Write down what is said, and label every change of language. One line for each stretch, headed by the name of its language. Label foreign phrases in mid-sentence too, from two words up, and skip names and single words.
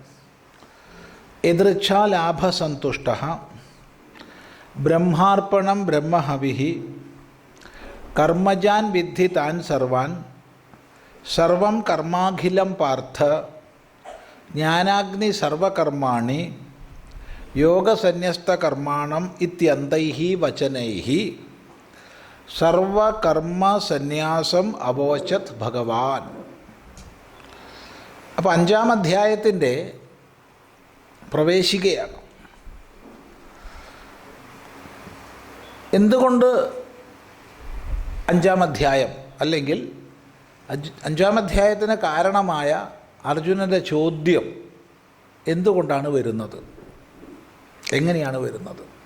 Sanskrit: यदृच्छालाभसन्तुष्टः ब्रह्मार्पणं ब्रह्महविः कर्मजान् विद्धि तान् सर्वान् सर्वं कर्माखिलं पार्थ ज्ञानाग्नि सर्वकर्माणि योगसन्न्यस्तकर्माणम् इत्यन्तैः वचनैः സർവകർമ്മസന്യാസം അവോചത് ഭഗവാൻ.
Malayalam: അപ്പോൾ 5-ാം അധ്യായത്തിൻ്റെ പ്രവേശികയാണ്. എന്തുകൊണ്ട് 5-ാം അധ്യായം, അല്ലെങ്കിൽ 5-ാം അധ്യായത്തിന് കാരണമായ അർജുനൻ്റെ ചോദ്യം എന്തുകൊണ്ടാണ് വരുന്നത്, എങ്ങനെയാണ് വരുന്നത്?